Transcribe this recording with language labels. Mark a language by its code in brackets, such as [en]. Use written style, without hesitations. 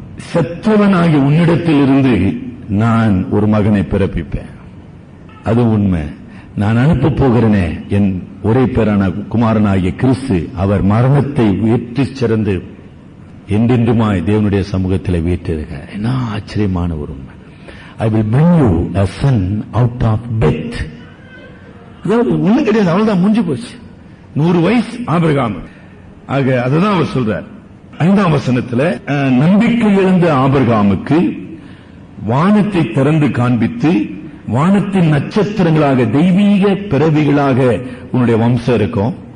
[ta] செத்தவனாகி உன்னிடத்தில் இருந்து நான் ஒரு மகனை பிறப்பிப்பேன். அது உண்மை. நான் அனுப்ப போகிறேனே என் ஒரே பேரான குமாரனாகிய கிறிஸ்து, அவர் மரணத்தை வெற்றி சிறந்து என்றென்றுமாய் தேவனுடைய சமூகத்தில் வீட்டிருக்க. என்ன ஆச்சரியமான ஒரு உண்மை. [en] I will bring you a son out of death. [ta] அதாவது ஒண்ணும் கிடையாது, அவ்வளவுதான், முடிஞ்சு போச்சு. 100 வயசு ஆபிரகாம். ஆக அதுதான் அவர் சொல்றார் 5 நம்பிக்கை இழந்த ஆபிரகாமுக்கு வானத்தை திறந்து காண்பித்து, வானத்தின் நட்சத்திரங்களாக தெய்வீக பிறவிகளாக உன்னுடைய வம்சம் இருக்கும்.